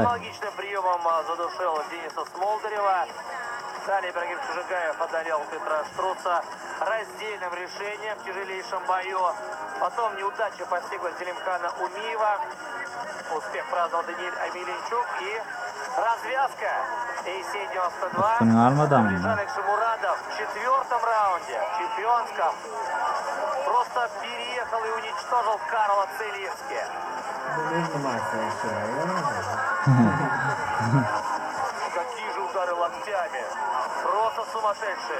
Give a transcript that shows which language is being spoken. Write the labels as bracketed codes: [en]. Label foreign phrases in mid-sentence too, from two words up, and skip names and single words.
[ru] аналогичным приемом задушил Дениса Смолдырева. Далее Ибрагим Чужикаев одолел Петра Штруца раздельным решением в тяжелейшем бою. Потом неудача постигла Селимхана Умиева. Успех праздновал Даниэль Амелинчук. И развязка. AC-92. [tr] Hakkını almadan mı? [ru] Давлетжан Ишмурадов в четвертом раунде, чемпионском, просто переехал и уничтожил Карла Целински. Какие же удары локтями. Просто сумасшедшие.